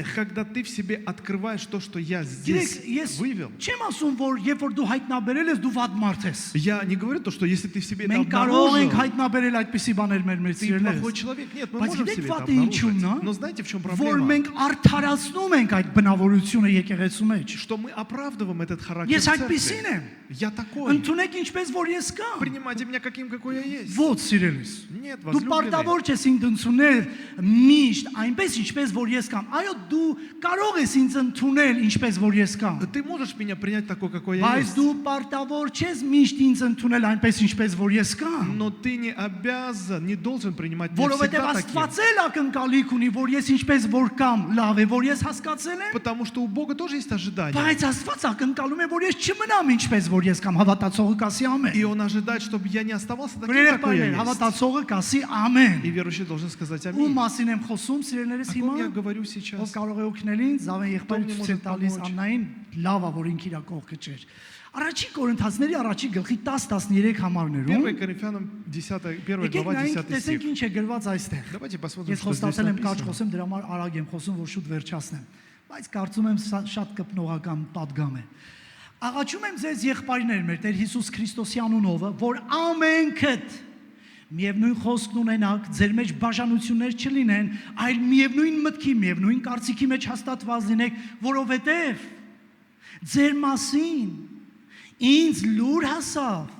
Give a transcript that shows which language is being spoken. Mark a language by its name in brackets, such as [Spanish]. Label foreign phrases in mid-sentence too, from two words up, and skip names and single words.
[Russian] когда ты в себе открываешь то, что я [Armenian] Գիտեք, [Russian] здесь [Armenian] ես [Russian] вывел. [Armenian] չեմ ասում, որ երբ որ դու հայտնաբերել ես, դու վատ մարդ ես։ [Russian] Я не говорю то, что если ты в себе это [Armenian] Մենք կարող ենք [Russian] обнаружил, [Armenian] հայտնաբերել այդպիսի բաներ մեր [Russian] ты плохой [Armenian] սիրելիներս, [Russian] человек. Нет, мы [Armenian] Բայց [Russian] можем в [Armenian] գիտեք [Russian] себе это [Armenian] վատը ինչու՞մն է, [Russian] обнаружить. Но знаете, в чем [Armenian] որ [Russian] проблема? [Armenian] մենք արդարացնում ենք այդ բնավորությունը եկեղեցու մեջ։ [Russian] Что мы оправдываем этот характер [Armenian] Ես [Russian] в [Armenian] այդպիսին [Russian] церкви. [Armenian] եմ։ [Russian] Я такой. [Armenian] Ընդունեք ինչպես որ ես կամ։ [Russian] Принимайте меня каким, какой я есть. [Armenian] Ոչ սիրելիս։ [Russian] Нет, [Armenian] Դու [Russian] возлюбленный. [Armenian] պարտավոր չես ինձ ընդունել միշտ այնպես ինչպես որ ես կամ։ Այո, դու կարող ես ինձ ընդունել ինչպես որ ես կամ։ [Russian] Ты можешь меня принять такой, какой я [Armenian] Բայց [Russian] есть. [Armenian] դու պարտավոր չես միշտ ինձ ընդունել այնպես ինչպես որ ես կամ։ [Russian] Но ты не обязан, не должен принимать меня [Armenian] Որովհետև [Russian] всегда таким. [Armenian] Աստված էլ ակնկալիք ունի, որ ես ինչպես որ կամ, լավ է, որ ես հասկացել եմ, [Russian] Потому что у Бога тоже есть ожидания. [Armenian] բայց Աստված ակնկալում է, որ ես չմնամ ինչպես որ ես կամ, հավատացողը կասի ամեն։ [Russian] И Он ожидает, чтобы я не оставался таким, [Armenian] Գրել [Russian] какой я [Armenian] է, [Russian] есть. [Armenian] հավատացողը կասի ամեն։ [Russian] И верующий должен сказать [Armenian] Ու [Russian] аминь. [Armenian] մասին եմ խոսում, սիրելիներս [Russian] О [Armenian] հիմա, [Russian] ком я говорю [Armenian] ով [Russian] сейчас? [Armenian] կարող է օգնել ինձ, Զավեն եղբայրը Ով ցույց է [Russian] может [Armenian] տալիս [Russian] помочь? [Armenian] Աննային, լավ է, որ ինքը իր կողքը չէր։ Առաջի Կորինթացների առաջի գլխի 10-13 համարներում [Russian] 1 Коринфянам 1 [Armenian] եկեք [Russian] глава, [Armenian] նայենք [Russian] 10 [Armenian] տեսենք [Russian] стих. [Armenian] ինչ է գրված այստեղ։ [Russian] Давайте посмотрим, [Armenian] Ես [Russian] что здесь [Armenian] խոստացել եմ կարճ [Russian] написано. [Armenian] խոսեմ, դրա համար արագ եմ խոսում, որ շուտ վերջացնեմ։ Բայց կարծում եմ շատ կպնողական պատգամ է։ Աղաչում եմ ձեզ եղբայրներ, մեր Տեր Հիսուս Քրիստոսի անունով, որ ամենքդ միևնույն խոսքն ունենաք, ձեր մեջ բաժանություններ չլինեն, այլ միևնույն մտքի, միևնույն կարծիքի մեջ հաստատված լինեք, որովհետև ձեր մասին ինձ լուր հասավ